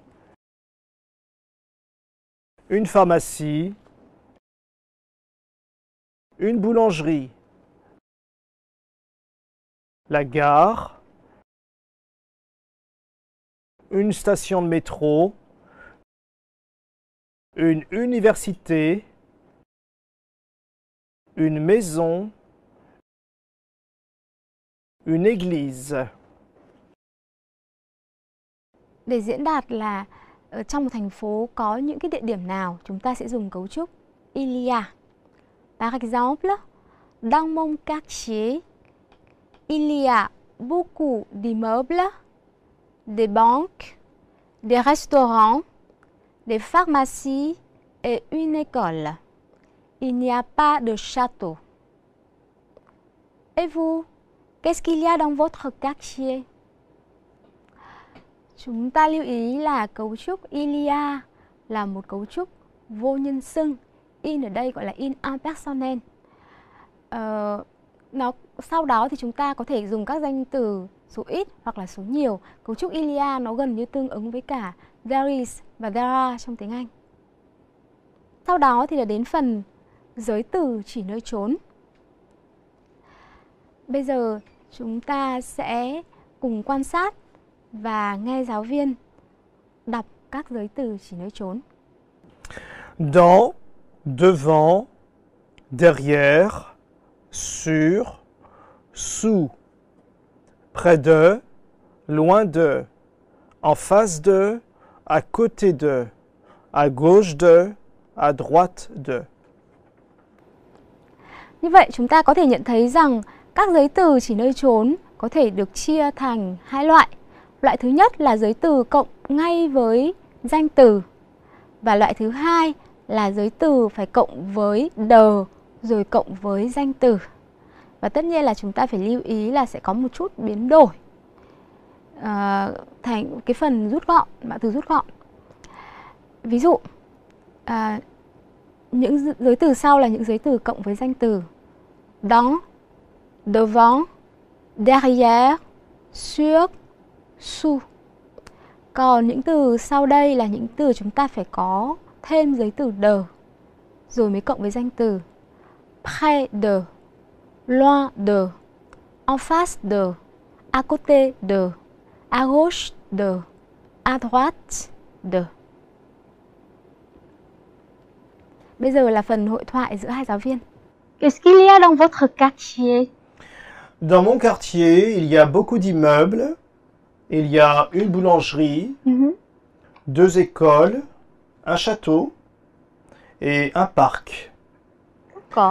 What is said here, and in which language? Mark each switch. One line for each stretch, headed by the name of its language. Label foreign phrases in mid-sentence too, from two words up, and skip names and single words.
French: une pharmacie, une boulangerie, la gare, une station de métro, une université, une maison, une église.
Vietnamese: Để diễn đạt là ở trong một thành phố có những cái địa điểm nào, chúng ta sẽ dùng cấu trúc
French: il y a. Par exemple, dans mon quartier, il y a beaucoup d'immeubles, des banques, des restaurants, des pharmacies et une école. Il n'y a pas de château. Et vous, qu'est-ce qu'il y a dans votre quartier?
Vietnamese: Chúng ta lưu ý là cấu trúc
French: il y a
Vietnamese: là một cấu trúc vô nhân xưng. In ở đây gọi là
French: in impersonnel.
Vietnamese: Sau đó thì chúng ta có thể dùng các danh từ số ít hoặc là số nhiều. Cấu trúc
French: il y a
Vietnamese: nó gần như tương ứng với cả
English: there is
Vietnamese: và
English: there are
Vietnamese: trong tiếng Anh. Sau đó thì là đến phần giới từ chỉ nơi trốn. Bây giờ chúng ta sẽ cùng quan sát và nghe giáo viên đọc các giới từ chỉ nơi trốn.
French: Dans, devant, derrière, sur, sous, près de, loin de, en face de, à côté de, à gauche de, à droite de.
Vietnamese: Như vậy chúng ta có thể nhận thấy rằng các giới từ chỉ nơi trốn có thể được chia thành hai loại. Loại thứ nhất là giới từ cộng ngay với danh từ. Và loại thứ hai là giới từ phải cộng với the rồi cộng với danh từ. Và tất nhiên là chúng ta phải lưu ý là sẽ có một chút biến đổi thành cái phần rút gọn, mã từ rút gọn. Ví dụ, những giới từ sau là những giới từ cộng với danh từ.
French: Dans, devant, derrière, sur, sous.
Vietnamese: Còn những từ sau đây là những từ chúng ta phải có thêm giới từ de rồi mới cộng với danh từ.
French: Près de, loin de, en face de, à côté de, à gauche de, à droite de.
Vietnamese: Bây giờ là phần hội thoại giữa hai giáo viên.
French: Qu'est-ce qu'il y a dans votre quartier? Dans mon quartier, il y a beaucoup d'immeubles. Il y a une boulangerie, deux écoles, un château et un parc. D'accord.